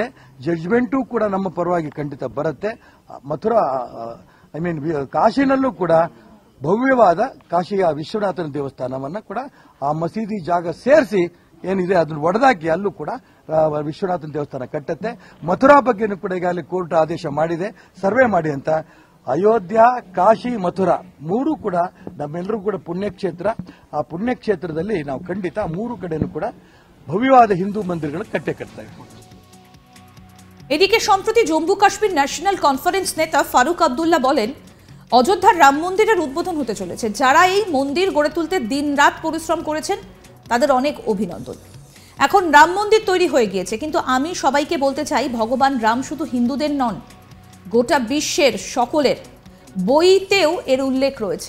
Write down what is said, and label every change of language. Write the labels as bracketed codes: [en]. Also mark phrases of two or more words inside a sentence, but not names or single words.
[kn] ಜಡ್ಜ್ಮೆಂಟು ಕೂಡ ನಮ್ಮ ಪರವಾಗಿ ಖಂಡಿತ ಬರುತ್ತೆ. ಮಥುರಾ ಕಾಶಿನಲ್ಲೂ ಕೂಡ ಭವ್ಯವಾದ ಕಾಶಿಯ ವಿಶ್ವನಾಥನ ದೇವಸ್ಥಾನವನ್ನ ಕೂಡ ಆ ಮಸೀದಿ ಜಾಗ ಸೇರಿಸಿ ಏನಿದೆ ಅದನ್ನು ಒಡೆದಾಕಿ ಅಲ್ಲೂ ಕೂಡ ವಿಶ್ವನಾಥನ ದೇವಸ್ಥಾನ ಕಟ್ಟುತ್ತೆ. ಮಥುರಾ ಬಗ್ಗೆನೂ ಕೂಡ ಈಗಾಗಲೇ ಕೋರ್ಟ್ ಆದೇಶ ಮಾಡಿದೆ, ಸರ್ವೆ ಮಾಡಿ ಅಂತ. ಅಯೋಧ್ಯ, ಕಾಶಿ, ಮಥುರಾ ಮೂರು ಕೂಡ ನಮ್ಮೆಲ್ಲರೂ ಕೂಡ ಪುಣ್ಯಕ್ಷೇತ್ರ. ಆ ಪುಣ್ಯಕ್ಷೇತ್ರದಲ್ಲಿ ನಾವು ಖಂಡಿತ ಮೂರು ಕಡೆನೂ ಕೂಡ ಭವ್ಯವಾದ ಹಿಂದೂ ಮಂದಿರಗಳು ಕಟ್ಟೆ ಕಟ್ತೇವೆ. [bn] এদিকে সম্প্রতি জম্মু কাশ্মীর ন্যাশনাল কনফারেন্স নেতা ফারুক আব্দুল্লাহ বলেন অযোধ্যার রাম মন্দিরের উদ্বোধন হতে চলেছে। যারা এই মন্দির গড়ে তুলতে দিনরাত পরিশ্রম করেছেন তাদের অনেক অভিনন্দন। এখন রাম মন্দির তৈরি হয়ে গিয়েছে, কিন্তু আমি সবাইকে বলতে চাই ভগবান রাম শুধু হিন্দুদের নন, গোটা বিশ্বের সকলের বইতেও এর উল্লেখ রয়েছে।